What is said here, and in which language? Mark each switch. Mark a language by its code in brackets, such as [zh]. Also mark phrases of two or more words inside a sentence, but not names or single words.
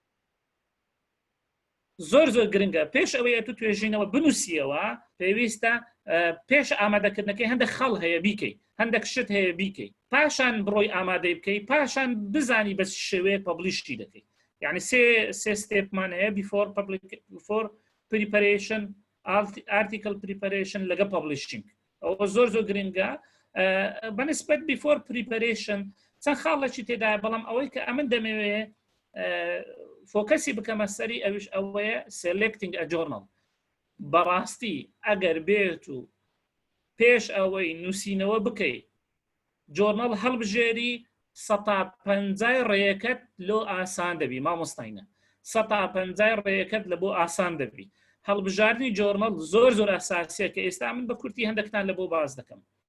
[ckb] زۆر گرنگە پێش ئەوەیە تو توێژینەوە بنووسیەوە پێویستە پێش ئامادەکردنەکەی هەندێک خەڵ هەیە بیکەی هەندێک شت هەیە بیکەی پاشان بڕۆی ئامادەی بکەی پاشان بزانی بە شێوەیە پەبلیشی دەکەی یعنی سێ ستێپمان هەیە [en] before preparation article preparation [ckb] لەگە publishing ئەوە زۆر گرنگە بەنسبەت [en] before preparation [ckb] چەند خاڵێکی تێدایە بەڵام ئەوەی کە ئەمن دەمەوێ فۆکەسی بکەمە سەری ئەوش ئەوەیە [en] selecting a journal [ckb] بەڕاستی ئەگەر بێت و پێش ئەوەی نووسینەوە بکەی جۆرنەڵ هەڵبژێری 150 ڕێیەکەت لۆ ئاسان دەبی مامۆستاینە 150 ڕێیەکەت لە بۆ ئاسان دەبی هەڵبژاردننی جۆرنەڵ زۆر ئاساسیە کە ئێستا من بە کورتی هەندێکتان لە بۆ باز دەکەم